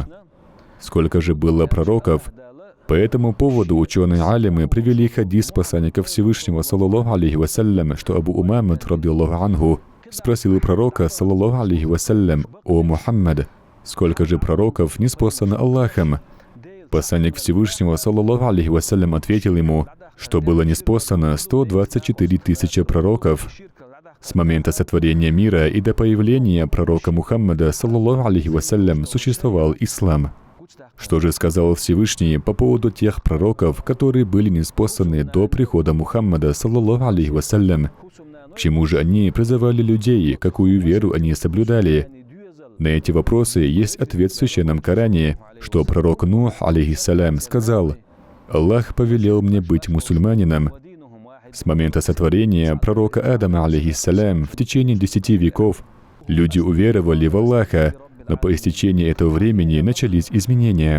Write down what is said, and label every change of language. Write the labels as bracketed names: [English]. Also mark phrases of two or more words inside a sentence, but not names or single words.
[Russian] Сколько же было пророков? По этому поводу ученые-алимы привели хадис посланника Всевышнего, [Arabic] صلى الله عليه وسلم, [Russian] что Абу Умамат, [Arabic] رضي الله عنه, [Russian] спросил у пророка, [Arabic] صلى الله عليه وسلم: [Russian] «О Мухаммад, сколько же пророков ниспослано Аллахом?» Посланник Всевышнего, [Arabic] صلى الله عليه وسلم, [Russian] ответил ему, что было ниспослано 124 тысячи пророков. С момента сотворения мира и до появления пророка Мухаммада, [Arabic] صلى الله عليه وسلم, [Russian] существовал ислам. Что же сказал Всевышний по поводу тех пророков, которые были ниспосланы до прихода Мухаммада, [Arabic] صلى الله عليه وسلم? [Russian] К чему же они призывали людей, какую веру они соблюдали? На эти вопросы есть ответ в Священном Коране, что пророк Нух, алейхиссалям, сказал: «Аллах повелел мне быть мусульманином». С момента сотворения пророка Адама, алейхиссалям, в течение 10 веков люди уверовали в Аллаха, но по истечении этого времени начались изменения.